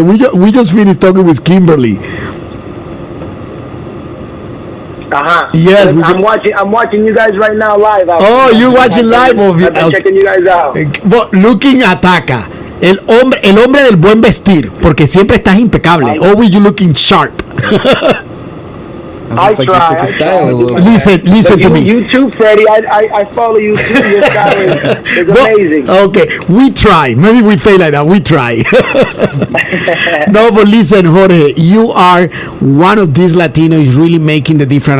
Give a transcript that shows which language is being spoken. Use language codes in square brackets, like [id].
[en] We just finished talking with Kimberly. Yes, I'm watching you guys right now live. Oh, you're watching live of it. I'm checking you guys out. But looking [es] Ataca, el hombre del buen vestir, porque siempre estás impecable. [en] Always you looking sharp. I try. Listen to me. You too, Freddie. I follow you too. Your style is amazing. Okay, we try. Maybe we say like that. We try. No, but listen, Jorge, you are one of these Latinos really making the difference.